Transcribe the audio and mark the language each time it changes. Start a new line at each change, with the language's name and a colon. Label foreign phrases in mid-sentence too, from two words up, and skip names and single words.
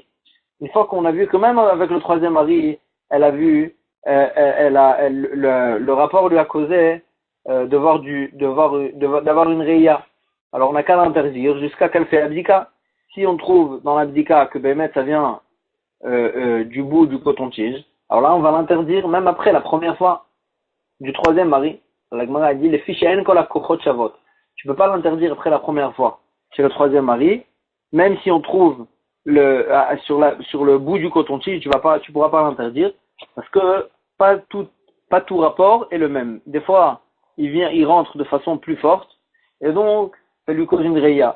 French: Une fois qu'on a vu que même avec le troisième mari, elle a vu, le rapport lui a causé d'avoir une réia. Alors on n'a qu'à l'interdire jusqu'à qu'elle fait l'abdika. Si on trouve dans l'abdika que Bémet ça vient du bout du coton-tige, alors là on va l'interdire même après la première fois du troisième mari. La Gemara a dit les fiches
Hebrew: אין כל הכוחות שוות.
French: Tu peux pas l'interdire après la première fois chez le troisième mari, même si on trouve sur le bout du coton-tige, tu pourras pas l'interdire parce que pas tout rapport est le même. Des fois il rentre de façon plus forte et donc ça lui cause une réia.